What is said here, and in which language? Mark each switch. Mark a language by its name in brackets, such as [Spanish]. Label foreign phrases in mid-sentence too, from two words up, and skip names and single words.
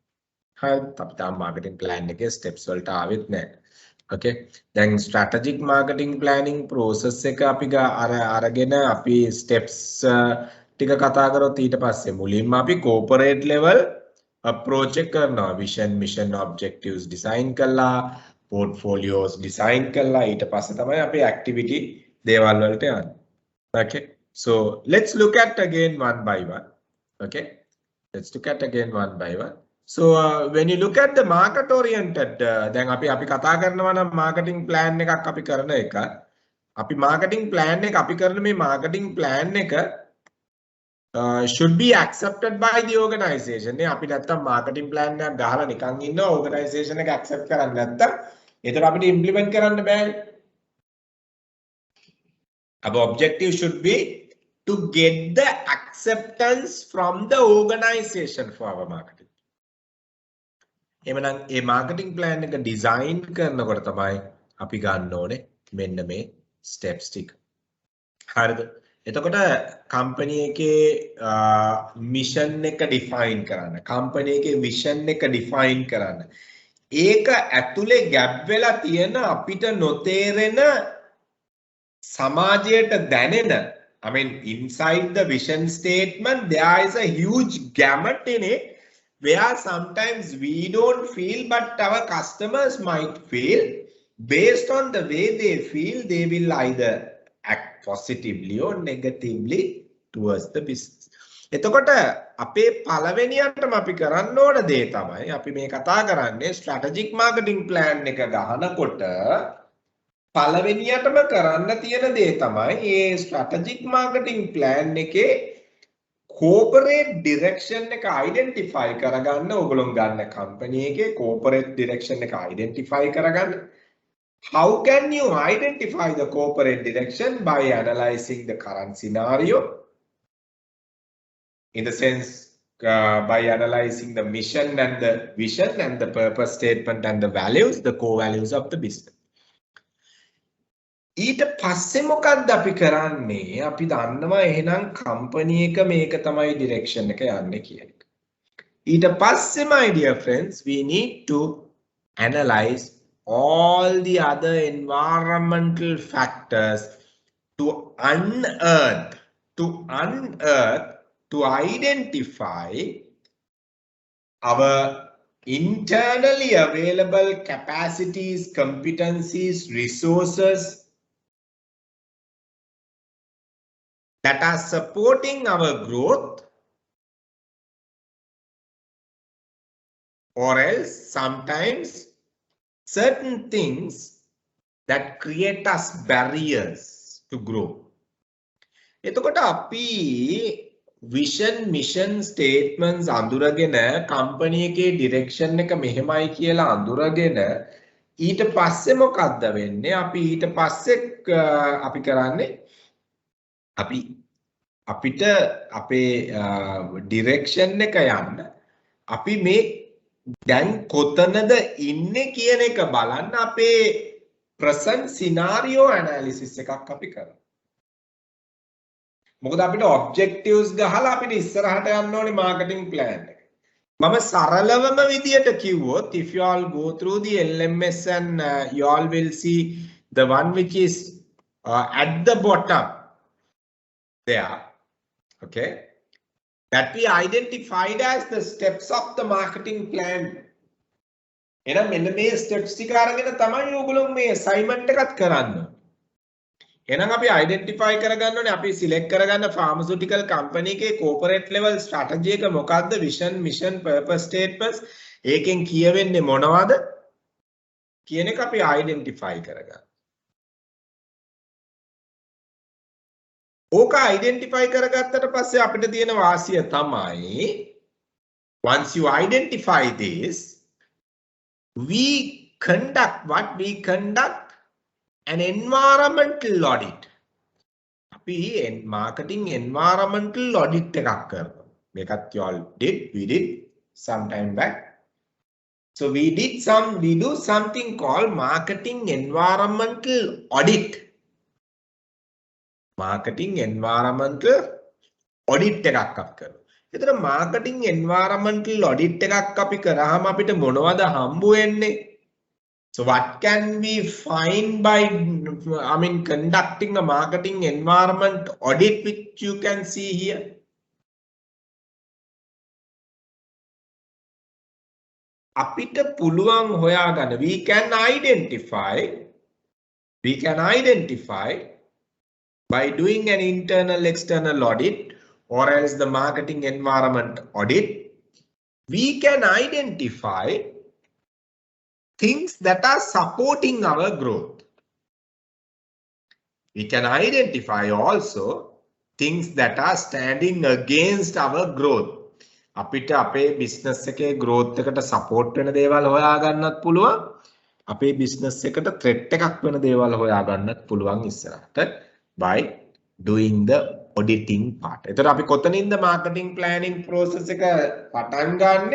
[English] How marketing plan steps okay. Then strategic marketing planning process steps corporate level approach vision, mission, objectives design portfolios design activity okay. So let's look at again one by one. Okay, let's look at again one by one. So when you look at the market oriented, then [Sinhala] අපි කතා කරනවා නම් [English] marketing plan [Sinhala] එකක් අපි කරන එක. [English] අපි marketing plan [Sinhala] එක අපි කරන මේ [English] marketing plan එක should be accepted by the organization. [Sinhala] නේ අපි නැත්තම් [English] marketing plan [Sinhala] එකක් ගහලා නිකන් ඉන්නවා organization එක accept කරන්නේ නැත්තම් ඒතර අපිට implement කරන්න බෑනේ. [English] Our objective should be to get the acceptance from the organization for our marketing. [Sinhala] එමනම් ඒ [English] marketing plan [Sinhala] එක design කරනකොට තමයි අපි ගන්න ඕනේ මෙන්න මේ steps ටික. හරිද? එතකොට company එකේ mission එක define කරන්න, company එකේ vision එක define කරන්න. ඒක ඇතුලේ gap වෙලා තියෙන අපිට නොතේරෙන සමාජයට දැනෙන, [English] I mean inside the vision statement there is a huge gamut in it where sometimes we don't feel but our customers might feel. Based on the way they feel, they will either act positively or negatively towards the business. [Sinhala] එතකොට අපේ පළවෙනියටම අපි කරන්න ඕන දේ තමයි අපි මේ කතා කරන්නේ [English] strategic marketing plan [Sinhala] එක ගහනකොට පළවෙනියටම කරන්න තියෙන දේ තමයි මේ [English] strategic marketing plan [Sinhala] එකේ [English] corporate direction [Sinhala] එක identify කරගන්න. ඕගොල්ලෝ ගන්න company එකේ [English] corporate direction [Sinhala] එක identify කරගන්න. [English] How can you identify the corporate direction? By analyzing the current scenario, in the sense by analyzing the mission and the vision and the purpose statement and the values, the core values of the business. [Sinhala] ඊට පස්සේ මොකක්ද අපි කරන්නේ? අපි දන්නවා එහෙනම් company එක මේක තමයි direction එක යන්නේ කියන එක. ඊට පස්සේ [English] my dear friends, we need to analyze all the other environmental factors to unearth, to identify our internally available capacities, competencies, resources that are supporting our growth, or else sometimes certain things that create us barriers to grow. [Sinhala] එතකොට අපි [English] vision mission statements [Sinhala] අඳුරගෙන company එකේ direction එක මෙහෙමයි කියලා අඳුරගෙන ඊට පස්සේ මොකක්ද වෙන්නේ? අපි ඊට පස්සේ අපි කරන්නේ අපිට අපේ direction එක යන්න අපි මේ දැන් කොතනද ඉන්නේ කියන එක බලන්න අපේ [English] present scenario analysis [Sinhala] එකක් අපි කරමු. මොකද අපිට objectives ගහලා අපිට ඉස්සරහට යන්න ඕනේ [English] marketing plan [Sinhala] එක. මම සරලවම විදියට කිව්වොත් [English] if you all go through the LMS and you all will see the one which is at the bottom there, okay, that we identified as the steps of the marketing plan. [Sinhala] එහෙනම් මෙන්න මේ steps ටික අරගෙන තමයි ඔයගොල්ලෝ මේ assignment එකත් කරන්න. එහෙනම් අපි identify කරගන්න ඕනේ අපි select කරගන්න pharmaceutical company එකේ [English] corporate level strategy [Sinhala] එක මොකක්ද, [English] vision, mission, purpose statements [Sinhala] ඒකෙන් කියවෙන්නේ මොනවද කියන එක අපි identify කරගන්න. ඕක identify කරගත්තට පස්සේ අපිට තියෙන වාසිය තමයි [English] once you identify this, we conduct an environmental audit. [Sinhala] අපි [English] marketing environmental audit [Sinhala] එකක් කරනවා. [English] මේකත් you all we did some time back. So we do something called marketing environmental audit. Marketing environmental audit [Sinhala] එකක් අපි කරනවා. ඒතර [English] marketing environmental audit [Sinhala] එකක් අපි කරාම අපිට මොනවද හම්බ වෙන්නේ? [English] So what can we find by conducting a marketing environment audit, which you can see here? [Sinhala] අපිට පුළුවන් හොයාගන්න [English] we can identify by doing an internal external audit or else the marketing environment audit, we can identify things that are supporting our growth. We can identify also things that are standing against our growth. [Sinhala] අපිට අපේ business එකේ growth එකට support වෙන දේවල් හොයා ගන්නත් පුළුවන්. අපේ business එකට threat එකක් වෙන දේවල් හොයා ගන්නත් පුළුවන් ඉස්සරහට [English] by doing the auditing part. [Sinhala] එතකොට අපි කොතනින්ද [English] marketing planning process [Sinhala] එක පටන් ගන්නෙ?